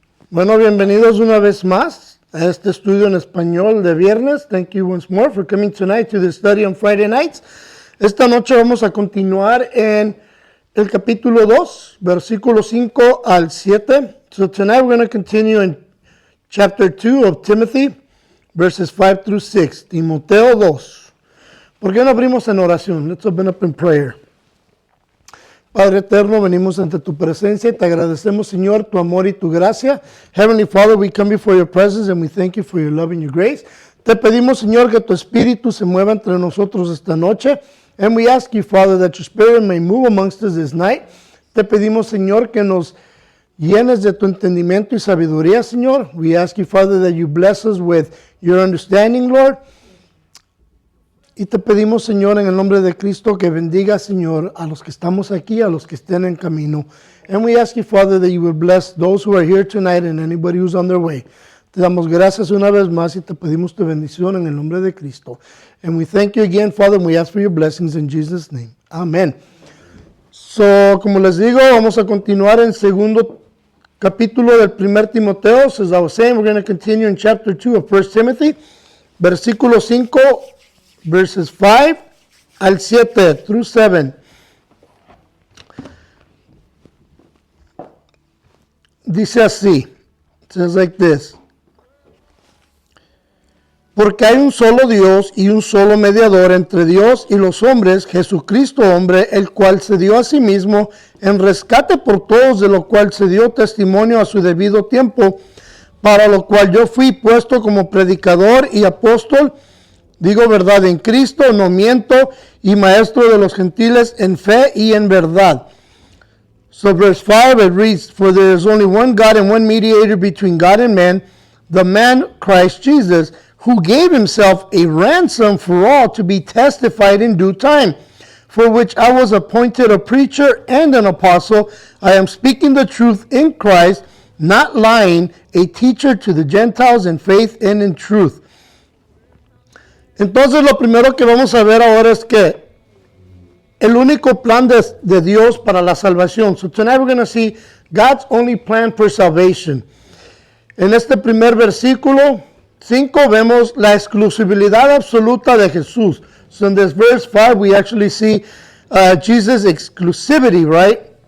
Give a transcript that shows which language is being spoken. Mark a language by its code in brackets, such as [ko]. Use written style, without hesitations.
[es] Bueno, bienvenidos una vez más a este estudio en español de viernes. [en] Thank you once more for coming tonight to the study on Friday nights. [es] Esta noche vamos a continuar en el capítulo 2, versículos 5 al 7. [en] So tonight we're going to continue in chapter 2 of Timothy, verses 5 through 6. [es] Timoteo 2. ¿Por qué no abrimos en oración? [en] Let's open up in prayer. [es] Padre eterno, venimos ante tu presencia y te agradecemos, Señor, tu amor y tu gracia. [en] Heavenly Father, we come before your presence and we thank you for your love and your grace. [es] Te pedimos, Señor, que tu espíritu se mueva entre nosotros esta noche. [en] And we ask you, Father, that your spirit may move amongst us this night. [es] Te pedimos, Señor, que nos llenes de tu entendimiento y sabiduría, Señor. [en] We ask you, Father, that you bless us with your understanding, Lord. [es] Y te pedimos, Señor, en el nombre de Cristo, que bendiga, Señor, a los que estamos aquí, a los que estén en camino. [en] And we ask you, Father, that you would bless those who are here tonight and anybody who's on their way. [es] Te damos gracias una vez más y te pedimos tu bendición en el nombre de Cristo. [en] And we thank you again, Father, and we ask for your blessings in Jesus' name. Amen. [es] So, como les digo, vamos a continuar en segundo capítulo del primer Timoteo. [en] So, as I was saying, we're going to continue in chapter 2 of 1 Timothy, [es] versículo 5, [en] verses 5 [es] al 7 [en] through 7. [es] Dice así. [en] It says like this. [es] Porque hay un solo Dios y un solo mediador entre Dios y los hombres, Jesucristo hombre, el cual se dio a sí mismo en rescate por todos, de lo cual se dio testimonio a su debido tiempo, para lo cual yo fui puesto como predicador y apóstol, digo verdad en Cristo, no miento, y maestro de los gentiles en fe y en verdad. [en] So verse 5, it reads, For there is only one God and one mediator between God and man, the man Christ Jesus, who gave himself a ransom for all to be testified in due time, for which I was appointed a preacher and an apostle. I am speaking the truth in Christ, not lying, a teacher to the Gentiles in faith and in truth. [es] Entonces lo primero que vamos a ver ahora es que el único plan de Dios para la salvación. [en] So tonight we're going to see God's only plan for salvation. [es] En este primer versículo 5 vemos la exclusividad absoluta de Jesús. [en] So in this verse 5 we actually see Jesus' exclusivity, right?